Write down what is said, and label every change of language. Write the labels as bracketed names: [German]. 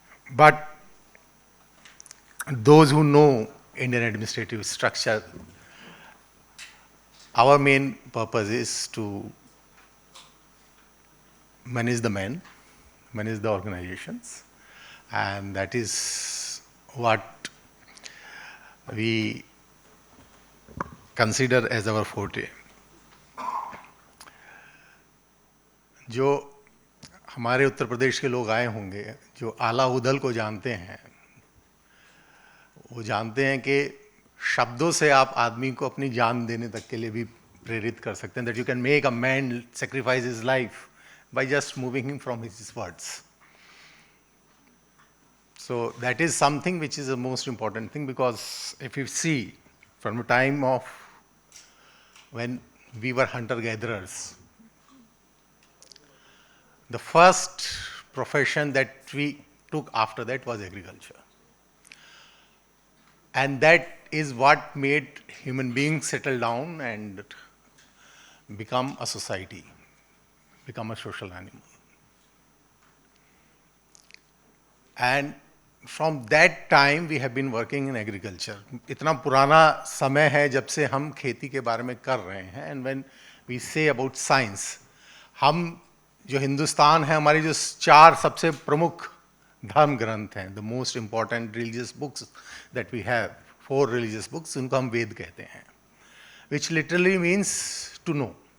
[English] But those who know Indian administrative structure, our main purpose is to manage the men, manage the organizations, and that is what we consider as our forte. [Hindi] जो हमारे उत्तर प्रदेश के लोग आए होंगे, जो आला उदल को जानते हैं, वो जानते हैं कि शब्दों से आप आदमी को अपनी जान देने तक के लिए भी प्रेरित कर सकते हैं. [English] That you can make a man sacrifice his life by just moving him from his words. So that is something which is the most important thing, because if you see from the time of when we were hunter-gatherers, the first profession that we took after that was agriculture. And that is what made human beings settle down and become a society, become a social animal. And from that time we have been working in agriculture. [Hindi] इतना पुराना समय है जब से हम खेती के बारे में कर रहे हैं. [English] And when we say about science, [Hindi] हम जो हिंदुस्तान है, हमारी जो 4 सबसे प्रमुख धर्म ग्रंथ हैं, [English] the most important religious books that we have, 4 religious books, [Hindi] उनको हम वेद कहते हैं, [English] which literally means to know.